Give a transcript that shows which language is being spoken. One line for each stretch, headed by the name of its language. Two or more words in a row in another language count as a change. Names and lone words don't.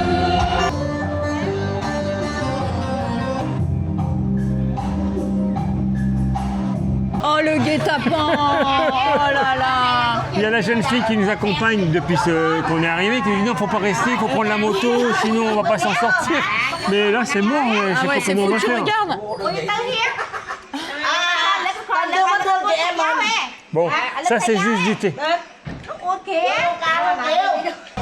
French: Oh le guet-apens. Oh là là. Il y a la jeune fille qui nous accompagne depuis qu'on est arrivé, qui nous dit non, faut pas rester, il faut prendre la moto, sinon on va pas s'en sortir. Mais là, c'est mort, je Ah sais ouais, pas c'est comment on va foutu, faire. regarde.
Vietnamese: Con đưa con thương chị em không?
French: Bon, ça c'est juste du thé.
Vietnamese: Ủa kìa,